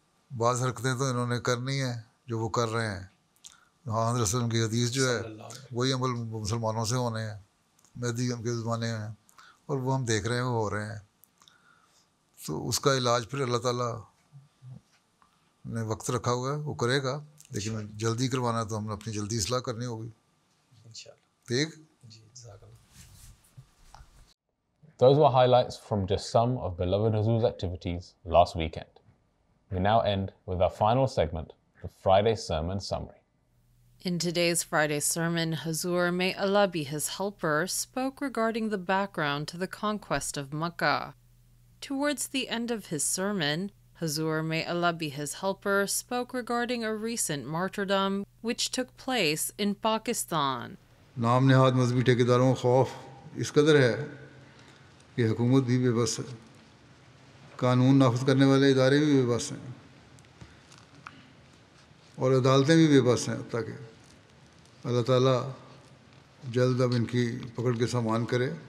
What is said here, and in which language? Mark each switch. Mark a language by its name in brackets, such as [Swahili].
[Urdu] بعض حرکتیں تو انہوں نے کرنی ہیں جو وہ کر رہے ہیں۔ محمد رسول اللہ کی حدیث جو ہے وہی عمل مسلمانوں سے ہونے ہیں، مہدی کے زمانے میں، اور وہ ہم دیکھ رہے ہیں، وہ ہو رہے ہیں۔ تو اس کا علاج پھر اللہ تعالیٰ نے وقت رکھا ہوا ہے، وہ کرے گا، لیکن جلدی کروانا ہے تو ہم نے اپنی جلدی اصلاح کرنی ہوگی۔ ٹھیک۔ [English] Those were highlights from just some of beloved Huzoor's activities last weekend. We now end with our final segment, the Friday Sermon Summary. In today's Friday sermon, Huzoor, may Allah be his helper, spoke regarding the background to the conquest of Makkah. Towards the end of his sermon, Huzoor, may Allah be his helper, spoke regarding a recent martyrdom which took place in Pakistan. [Urdu] نام نہاد مذہبی ٹھیکیداروں کا خوف اس قدر ہے کہ حکومت بھی بے بس ہے، قانون نافذ کرنے والے ادارے بھی بے بس ہیں، اور عدالتیں بھی بے بس ہیں، تاکہ اللہ تعالیٰ جلد اب ان کی پکڑ کے سامان کرے۔